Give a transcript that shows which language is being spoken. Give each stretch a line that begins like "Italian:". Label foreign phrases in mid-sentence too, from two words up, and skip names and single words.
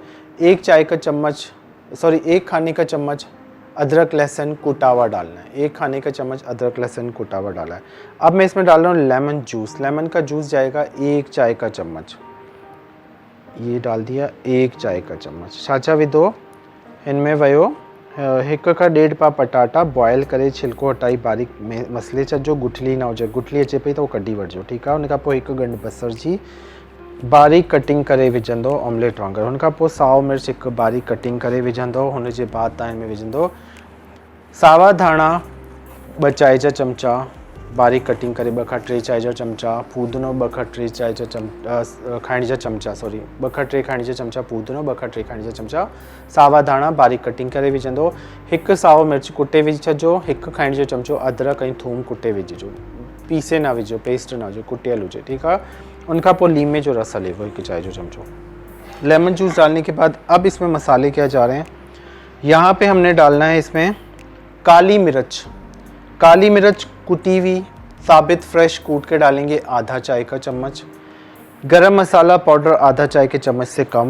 Hindi: 1 खाने का चम्मच अदरक लहसुन कुटा हुआ डालना है। 1 खाने का चम्मच अदरक लहसुन कुटा हुआ डाला है। अब मैं इसमें डाल रहा हूँ
English: lemon juice.
Hindi: लेमन का जूस जाएगा 1 चाय का चम्मच, ये डाल दिया 1 चाय का चम्मच।
Sindhi: छाछा विधो इनमें वयो 1 खां 1.5 पा पटाटा बॉयल करे छिलको हटाई बारीक मसले छो, गुठली ना हो, गुठली अचे पई तो कढी वठिजो,
Hindi: ठीक है।
Sindhi: उन खां पोइ 1 गंढ बसर जी बारीक कटिंग करे विझंदो ऑमलेट वांगुरु। उन खां पोइ साओ मिर्च 1 बारीक कटिंग करे विझंदो। हुन जे बाद तव्हां हिन में विझंदो सावा धाणा 2 चाय जा चमचा बारीक कटिंग करे, 2 खां 3 चाय जा चमचा फूदनो, 2 खां 3 चाय जा खाइण जा चमचा, सॉरी 2 खां 3 खाइण जा चमचा फूदनो, 2 खां 3 खाइण जा चमचा सावा धाणा बारीक कटिंग करे विझंदो। 1 साओ मिर्च कुटे विझी छॾिजो। 1 खाइण जो चमचो अदरक ऐं थूम कुटे विझिजो, पीसे ना विझो, पेस्ट ना हुजे, कुटियल हुजे,
Hindi: ठीक है।
Sindhi: उनका पोइ लीमे जो रस हले वो 1 चाय जो चमचो।
English: lemon juice
Hindi: डालने के बाद अब इसमें मसाले क्या जा रहे हैं, यहाँ पे हमने डालना है इसमें काली मिर्च। काली मिर्च कुटी हुई साबित फ्रेश कूट के डालेंगे, आधा चाय का चम्मच। गरम मसाला पाउडर आधा चाय के चम्मच से कम।